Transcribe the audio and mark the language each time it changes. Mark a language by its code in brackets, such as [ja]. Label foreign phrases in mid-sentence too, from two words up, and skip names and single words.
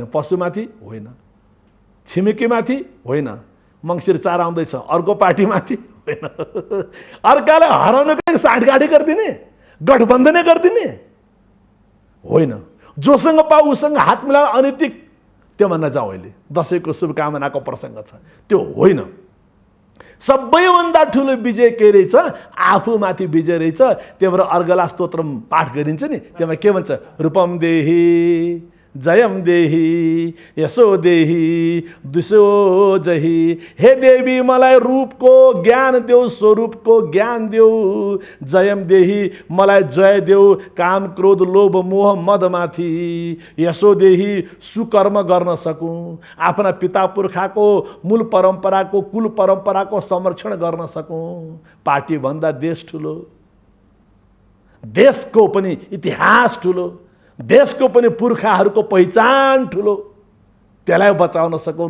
[ne] पशुमाथि होइन, छिमेकीमाथि होइन, मङ्सिर 4 आउँदैछ अर्को पार्टीमाथि होइन, अर्कालाई हराउनको साँठगाँठी गरिदिने, गठबन्धनै गरिदिने होइन। जोसँग पाऊ उसँग हात मिलाएर अनैतिक त्यो भन्न जाउँ। अहिले दसैँको शुभकामनाको प्रसङ्ग छ, त्यो होइन। सबैभन्दा ठुलो विजय के रहेछ? आफूमाथि विजय रहेछ। त्यही भएर अर्गला स्तोत्र पाठ गरिन्छ नि, त्यसमा के भन्छ? [sa] रूपम देही जयम देही यशो देही दुसो जही। [ne] हे देवी मलाई रूपको ज्ञान देऊ, स्वरूपको ज्ञान देऊ। [sa] जयम देही [ne] मलाई जय देऊ काम क्रोध लोभ मोह मदमाथि। [sa] यशो देही [ne] सुकर्म गर्न सकूँ, आफ्ना पिता पुर्खाको मूल परम्पराको कुल परम्पराको संरक्षण गर्न सकूँ। पार्टीभन्दा देश ठुलो, देशको पनि इतिहास ठुलो, देशको पनि पुर्खाहरूको पहिचान ठुलो, त्यसलाई बचाउन सकौँ।